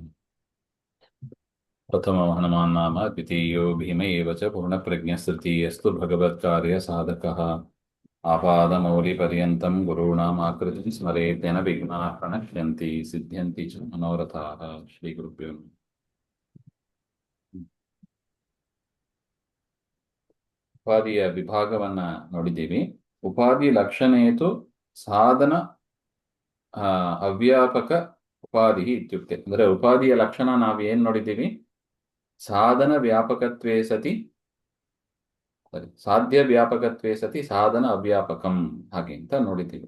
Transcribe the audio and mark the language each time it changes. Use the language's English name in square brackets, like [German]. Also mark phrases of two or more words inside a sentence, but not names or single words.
[Sanskrit] प्रथमो हनुमान् नाम द्वितीयो भीम एव च पूर्णप्रज्ञस्तृतीयस्तु भगवत्कार्यसाधकः आपादमौलिपर्यन्तं गुरूणाम् आकृतिं स्मरेत् तेन विघ्नाः प्रणश्यन्ति सिद्ध्यन्ति च मनोरथाः। श्रीगुरुभ्यो नमः। [Kannada] ಉಪಾಧಿಯ ವಿಭಾಗವನ್ನ ನೋಡಿದ್ದೀವಿ. [Sanskrit] ಉಪಾಧಿ ಲಕ್ಷಣೇತು ಸಾಧನ ಅವ್ಯಾಪಕ ಉಪಾಧಿ ಇತ್ಯುಕ್ತೆ. [Kannada] ಅಂದ್ರೆ ಉಪಾಧಿಯ ಲಕ್ಷಣ ನಾವು ಏನ್ ನೋಡಿದ್ದೀವಿ? [Sanskrit] ಸಾಧನ ವ್ಯಾಪಕತ್ವೇ ಸತಿ ಸಾಧ್ಯ ವ್ಯಾಪಕತ್ವೇ ಸತಿ ಸಾಧನ ಅವ್ಯಾಪಕಂ [Kannada] ಹಾಗೆ ಅಂತ ನೋಡಿದ್ದೀವಿ.